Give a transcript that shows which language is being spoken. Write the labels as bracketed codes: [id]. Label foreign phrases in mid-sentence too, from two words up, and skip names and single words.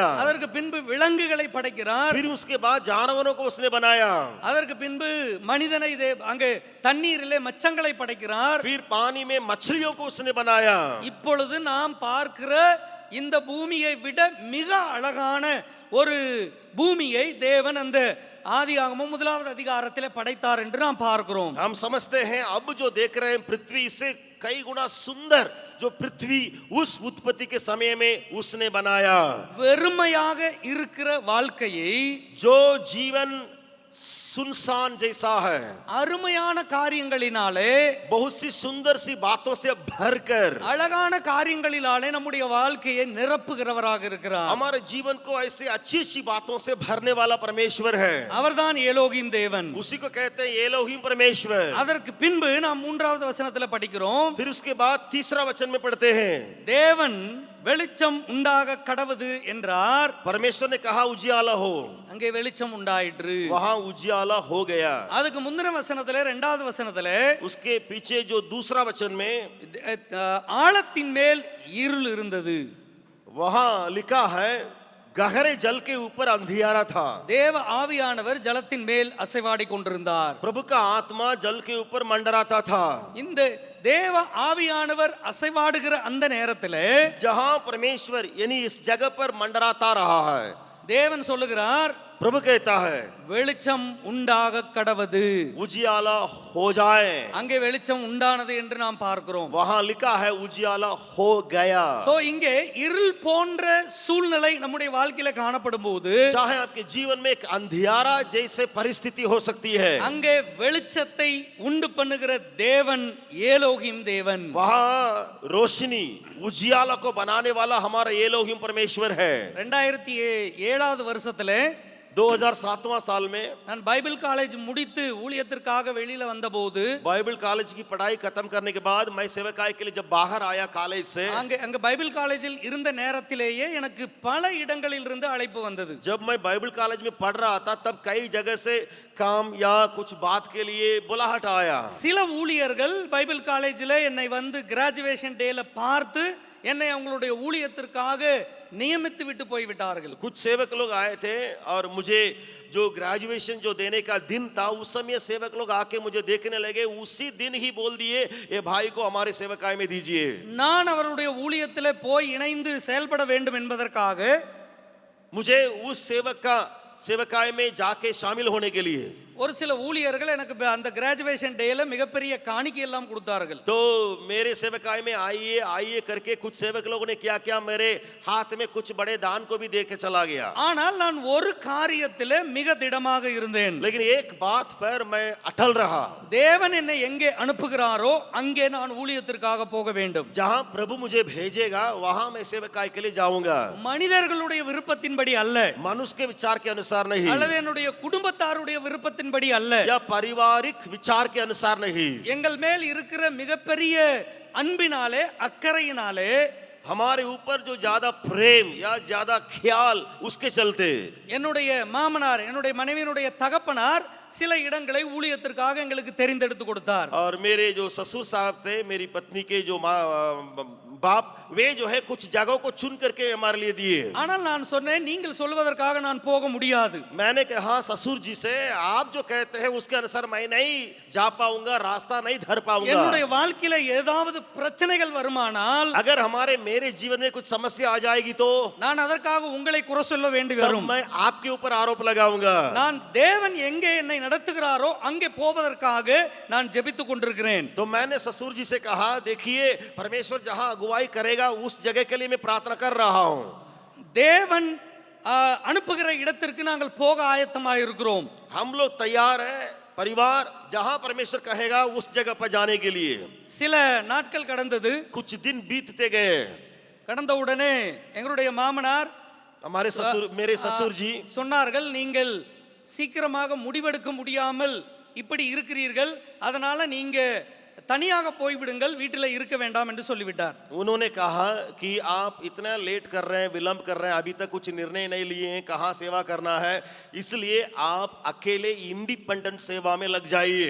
[ta] அதற்கு பின்பு விலங்குகளை படைக்கிறார். [hi] फिर उसके बाद जानवरों को उसने बनाया। [ta] அதற்கு பின்பு மனிதனை அங்கே தண்ணீரிலே மச்சங்களை படைக்கிறார். [hi] फिर पानी में मछलियों को उसने बनाया। [ta] இப்பொழுது நாம் பார்க்கிற இந்த பூமியை விட மிக அழகான ஒரு பூமியை தேவன் அந்த ஆதியாகமம் 1வது அதிகாரத்திலே படைத்தார் என்று நாம் பார்க்கிறோம். [hi] हम समझते हैं अब जो देख रहे हैं पृथ्वी इससे कई गुना सुंदर जो पृथ्वी उस उत्पत्ति के समय में उसने बनाया. [ta] வெறுமையாக இருக்கிற வாழ்க்கையை [hi] जो जीवन सुनसान जैसा है, [ta] அருமையான காரியங்களினாலே, [hi] बहुत सी सुंदर सी बातों से भरकर [ta] அழகான காரியங்களினாலே நம்முடைய வாழ்க்கையை நிரப்புகிறவராக இருக்கிறார். [hi] हमारे जीवन को ऐसे अच्छी अच्छी बातों से भरने वाला परमेश्वर है. [ta] அவர்தான் ஏலோகிம் தேவன். [hi] उसी को कहते हैं एलोहिम परमेश्वर. [ta] அதற்கு பின்பு நாம் 3வது வசனத்துல படிக்கிறோம், [hi] फिर उसके बाद तीसरा वचन में पढ़ते हैं, [ta] தேவன் வெளிச்சம் உண்டாக கடவுது என்றார். [hi] परमेश्वर ने कहा उजियाला हो, [ta] அங்கே வெளிச்சம் உண்டாயிற்று. [hi] वहां उजियाला हो गया. [ta] அதுக்கு முந்தின வசனத்திலே 2வது வசனத்திலே [hi] उसके पीछे जो दूसरा वचन में [ta] ஆழத்தின் மேல் இருள் இருந்தது. [hi] वहां लिखा है गहरे जल के ऊपर अंधियारा था. [ta] தேவ ஆவியானவர் ஜலத்தின் மேல் அசைவாடி கொண்டிருந்தார். [hi] प्रभु का आत्मा जल के ऊपर मंडराता था. [ta] இந்த தேவ ஆவியானவர் அசைவாடுகிற அந்த நேரத்திலே [hi] जहां परमेश्वर यानी इस जगह पर मंडराता रहा है, [ta] தேவன் சொல்லுகிறார், [hi] प्रभु कहता है [ta] வெளிச்சம் உண்டாக கடவது. [hi] उजियाला हो जाए. [ta] அங்கே வெளிச்சம் உண்டானது என்று நாம் பார்க்கிறோம். [hi] वहां लिखा है उजियाला हो गया. [ta] சோ இங்கே இருள் போன்ற சூழ்நிலை நம்முடைய வாழ்க்கையில காணப்படும் போது, [hi] चाहे आपके जीवन में एक अंधियारा जैसे परिस्थिति हो सकती है, [ta] அங்கே வெளிச்சத்தை உண்டு பண்ணுகிற தேவன் ஏலோகிம் தேவன். [hi] वहां रोशनी उजियाला को बनाने वाला हमारा एलोहिम परमेश्वर है. [ta] 2007வது வருஷத்திலே [hi] 2007वां साल में [ta] நான் [en] Bible college [ta] முடித்து ஊழியத்திற்காக வெளியில வந்தபோது, [en] Bible college [hi] की पढ़ाई खत्म करने के बाद मैं सेवकाई के लिए जब बाहर आया कॉलेज से, [ta] அங்க [en] Bible collegeil [ta] இருந்த நேரத்திலேயே எனக்கு பல இடங்களில் இருந்து அழைப்பு வந்தது. [hi] जब मैं [en] Bible college [hi] में पढ़ रहा था तब कई जगह से काम या कुछ बात के लिए बुलाहट आया. [ta] சில ஊழியர்கள் [en] Bible collegeil [ta] என்னை வந்து [en] graduation dayla [ta] பார்த்து என்னை அவங்களுடைய ஊழியத்திற்காக நியமித்து விட்டு போய்விட்டார்கள். [hi] कुछ सेवक लोग आए थे और मुझे जो ग्रेजुएशन जो देने का दिन था उस समय सेवक लोग आके मुझे देखने लगे. उसी दिन ही बोल दिए ये भाई को हमारे सेवकाई में दीजिए. [ta] நான் அவருடைய ஊழியத்திலே போய் இணைந்து செயல்பட வேண்டும் என்பதற்காக [hi] मुझे उस सेवक का सेवकाई में जाके शामिल होने के लिए [ta] ஒரு சில ஊழியர்கள் எனக்கு அந்த [en] graduation dayla [ta] மிகப்பெரிய காணிக்கை எல்லாம் கொடுத்தார்கள். [hi] तो मेरे सेवकाई में आइए आइए करके कुछ सेवक लोगों ने क्या किया, मेरे हाथ में कुछ बड़े दान को भी दे के चला गया. [ta] ஆனால் நான் ஒரு காரியத்திலே மிக திடமாக இருந்தேன். [hi] लेकिन एक बात पर मैं अटल रहा, [ta] தேவன் என்னை எங்கே அனுப்புகிறாரோ அங்கே நான் ஊழியத்திற்காக போக வேண்டும். [hi] जहां प्रभु मुझे भेजेगा वहां मैं सेवकाई के लिए जाऊंगा. [ta] மனிதர்களுடைய விருப்பத்தின்படி அல்ல, [hi] मनुष्य के विचार के अनुसार नहीं, [ta] அல்லது என்னுடைய குடும்பத்தாருடைய விருப்பத்தின்படி அல்ல, [hi] या पारिवारिक विचार के अनुसार नहीं. [ta] எங்கள் மேல் இருக்கிற மிகப்பெரிய அன்பினாலே அக்கறையினாலே [hi] हमारे ऊपर जो ज्यादा प्रेम या ज्यादा ख्याल उसके चलते [ta] என்னுடைய மாமனார், என்னுடைய மனைவியினுடைய தகப்பனார் சில இடங்களை ஊழியத்திற்காக எங்களுக்கு தெரிந்தெடுத்து கொடுத்தார். [hi] और मेरे जो ससुर साहब थे, मेरी पत्नी के जो बाप, वे जो है कुछ जगहों को चुन करके हमारे लिए दिए. [ta] ஆனால் நான் சொன்னேன், நீங்கள் சொல்வதற்காக நான் போக முடியாது. [hi] मैंने कहा ससुर जी से, आप जो कहते हैं उसके अनुसार मैं नहीं जा पाऊंगा, रास्ता नहीं धर पाऊंगा. [ta] என்னுடைய வாழ்க்கையில ஏதாவது பிரச்சனைகள் வருமானால், [hi] अगर हमारे मेरे जीवन में कुछ समस्या आ जाएगी तो [ta] நான் அதற்காக உங்களை குறை சொல்ல வேண்டி [hi] तब [ta] வரும். [hi] मैं आपके ऊपर आरोप लगाऊंगा. [ta] நான் தேவன் எங்கே என்னை நடத்துகிறாரோ அங்கே போவதற்காக நான் ஜெபித்துக் கொண்டிருக்கிறேன். [hi] तो मैंने ससुर जी से कहा, देखिए परमेश्वर जहां अगुवाई करेगा उस जगह के लिए मैं प्रार्थना कर रहा हूं. [ta] தேவன் அனுப்புகிற இடத்திற்கு நாங்கள் போக ஆயத்தமாக இருக்கிறோம். [hi] हम लोग तैयार हैं, परिवार जहां परमेश्वर कहेगा उस जगह पर जाने के लिए. [ta] சில நாட்கள் கடந்தது. [hi] कुछ दिन बीतते गए. [ta] கடந்த உடனே எங்களுடைய மாமனார் [hi] हमारे ससुर, मेरे ससुर जी [ta] சொன்னார்கள், நீங்கள் சீக்கிரமாக முடிவெடுக்க முடியாமல் இப்படி இருக்கிறீர்கள், அதனால நீங்க தனியாக போய்விடுங்கள், வீட்டில் இருக்க வேண்டாம் என்று சொல்லிவிட்டார். [hi] उन्होंने कहा कि आप इतना लेट कर रहे हैं, विलंब कर रहे हैं, अभी तक कुछ निर्णय नहीं लिए हैं कहाँ सेवा करना है, इसलिए आप अकेले इंडिपेंडेंट सेवा में लग जाइए.